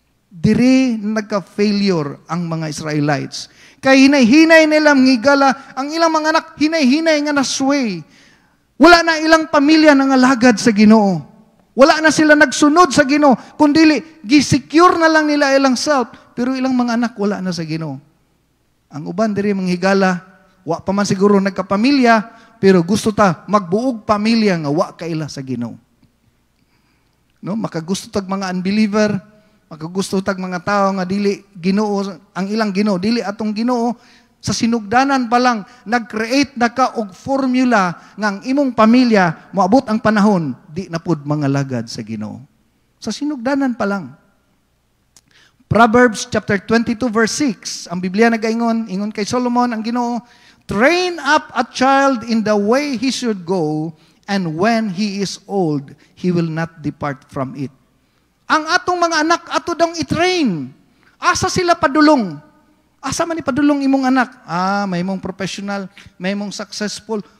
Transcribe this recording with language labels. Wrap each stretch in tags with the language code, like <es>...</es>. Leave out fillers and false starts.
<ceb>Diri nagka-failure ang mga Israelites. Kay hinay-hinay nila manghigala, ang ilang mga anak hinay-hinay nga nasway. Wala na ilang pamilya nangalagad sa Ginoo. Wala na sila nagsunod sa Ginoo, kundi gi-secure na lang nila ilang self, pero ilang mga anak wala na sa Ginoo. Ang uban diri manghigala, wa pa man siguro nagkapamilya, pero gusto ta magbuog pamilya nga wa kaila sa Ginoo. No, makagusto tag mga unbeliever, makagusto tag mga tao nga dili Ginoo, ang ilang Ginoo dili atong Ginoo. Sa sinugdanan pa lang, nag-create na ka og formula nga ang imong pamilya, moabot ang panahon, di na pud mga lagad sa Ginoo. Sa sinugdanan pa lang.</ceb> <en>Proverbs chapter 22 verse 6,</en> <ceb>ang Biblia nagaingon, ingon kay Solomon ang Ginoo,</ceb> <en>train up a child in the way he should go, and when he is old, he will not depart from it.</en> <ceb>Ang atong mga anak, ato dang i-train. Asa sila padulong? Asa man ipadulong imong anak? May mong professional, may mong successful.</ceb>